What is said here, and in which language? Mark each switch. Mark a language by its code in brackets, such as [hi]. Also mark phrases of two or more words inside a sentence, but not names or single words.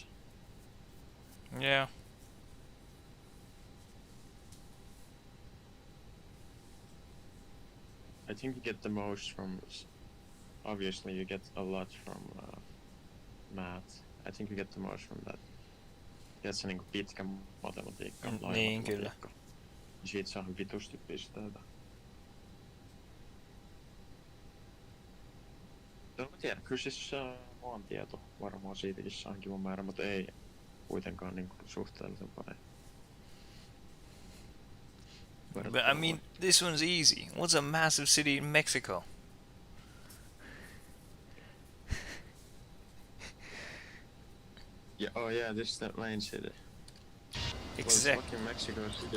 [en] yeah. I think you get the most from, obviously you get a lot from math. I think you get the most from that. [fi] Tiedät sä niinku pitkä matematiikka, laaja Niin, kyllä. matematiikka. Siitä saa vitusti pisteitä. No mä tiedän, kyllä siis maantieto varmaan siitäkin saa kivan määrä, mutta ei kuitenkaan niin kuin suhteellisen paljon. [en] But I mean, this one's easy. What's a massive city in Mexico? Yeah, oh yeah, this is that main city. Well, it's fucking Mexico City.